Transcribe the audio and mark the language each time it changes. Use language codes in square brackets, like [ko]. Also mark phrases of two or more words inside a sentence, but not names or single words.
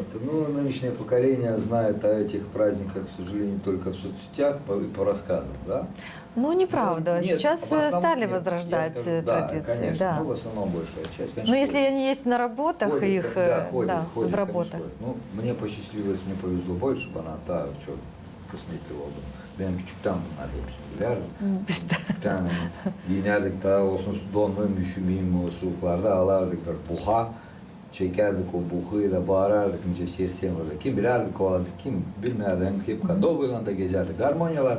[ru] Ну, нынешнее поколение знает о этих праздниках, к сожалению, только в соцсетях по рассказам, да? Ну, неправда. Нет, Сейчас в основном- стали нет, возрождать я скажу, традиции. Да, конечно, Да. ну, в основном большая часть, конечно. Но если ходит. они есть на работах, Ходит, их ходит, да, ходит, в работах. конечно, ходит. Ну, мне посчастливилось, мне повезло больше, [gag] bana ta çok kısmetli oldum. Ben küçükten bunlar hepsini bilerdim. Biz de. Bir tane giyinerdik daha olsun donmayayım, üşümeyeyim o soğuklarda alardık bir buha. Çekerdik o buhayı da bağırardık nice sersem orada. Kim bilerdi kovaladık, kim bilmezdi. Hep kadovuyla da gezerdik, harmonyalarla.